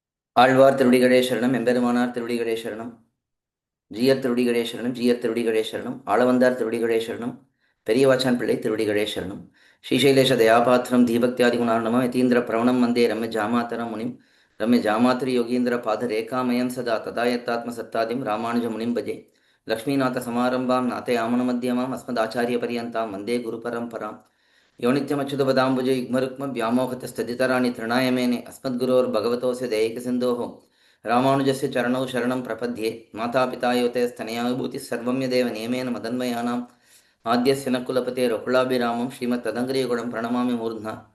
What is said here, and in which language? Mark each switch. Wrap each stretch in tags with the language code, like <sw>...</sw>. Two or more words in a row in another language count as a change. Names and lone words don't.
<ta>ஆழ்வார் திருவடிகளே சரணம், எம்பெருமானார் திருவடிகளே சரணம், ஜீயர் திருவடிகளே சரணம், ஜீயர் திருவடிகளே சரணம், ஆளவந்தார் திருவடிகளே சரணம், பெரியவாச்சான் பிள்ளை திருவடிகளே சரணம்.</ta> <sa>श्रीशैलेश दयापात्रं धीभक्त्यादि गुणार्णवम् यतीन्द्र प्रवणं वन्दे रम्य जामातरं मुनिम् रम्य जामातृ योगीन्द्र पाद रेखामयं सदा तदायत्तात्म सत्तादिं रामानुज मुनिं भजे. लक्ष्मीनाथ समारम्भां नाथयामुन मध्यमाम् अस्मदाचार्य पर्यन्तां वन्दे गुरु परम्पराम्. यो नित्यमच्युतपदाम्बुजे युग्मरुक्मव्यामोहतस्तदितराणि तृणाय मेने अस्मद्गुरोर्भगवतोऽस्य दयैकसिन्धोः रामानुजस्य चरणौ शरणं प्रपद्ये. मातापिता योतयस्तनया विभूतिः सर्वं यदेव नियमेन मदन्वयानाम् आद्यस्य न कुलपतेरकुलाभिरामं श्रीमत्तदङ्ग्रियगुणं प्रणमामि मूर्ध्ना.</sa>